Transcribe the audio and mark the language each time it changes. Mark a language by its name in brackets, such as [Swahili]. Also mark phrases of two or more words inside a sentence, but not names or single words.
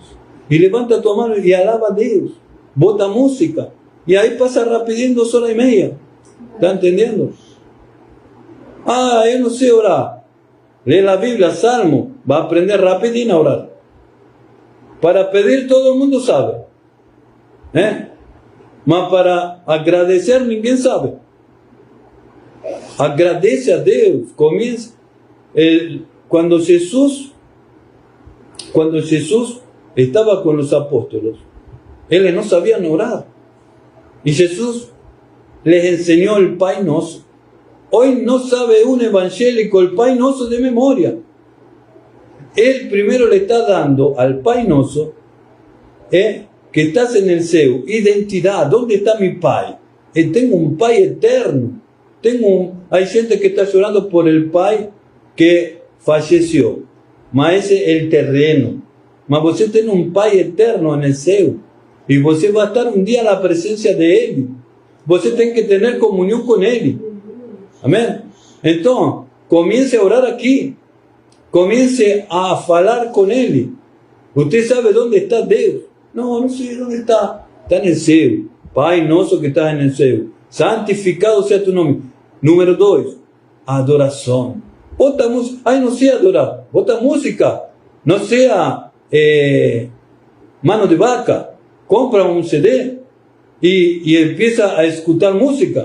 [Spanish] Y levanta tu mano y alaba a Dios. [Portuguese] Bota música. [Spanish] Y ahí pasa rapidín 2 horas y media. ¿Está entendiendo? Ah, yo no sé orar. Lee la Biblia, Salmo. Va a aprender rapidín a orar. Para pedir todo el mundo sabe. [Portuguese] Mas para agradecer ninguém sabe. [Spanish] Agradece a Dios. Comienza. Cuando Jesús estaba con los apóstoles, ellos no sabían orar. Y Jesús les enseñó el [Portuguese] Pai Nosso. [Spanish] Hoy no sabe un evangélico el [Portuguese] Pai Nosso [Spanish] de memoria. Él primero le está dando al [Portuguese] Pai Nosso, [Spanish] que estás en el cielo, identidad. ¿Dónde está mi Pai? Tengo un Pai eterno. Hay gente que está llorando por el Pai que falleció. Mas ese es el terreno. [Portuguese] Mas você [Spanish] tiene un Pai eterno en el cielo. Y você va a estar un día en la presencia de Él. Você tiene que tener comunión con Él. Amén. Entonces, comience a orar aquí. Comience a hablar con Él. Usted sabe dónde está Dios. No sé dónde está. Está en el cielo. [Portuguese] Pai nosso [Spanish] que está en el cielo. Santificado sea tu nombre. Número 2. Adoración. [Portuguese] Bota música. [Spanish] Ay, no sé adorar. [Portuguese] Bota música. [Spanish] No sea mano de vaca. Compra un CD y empieza a escuchar música.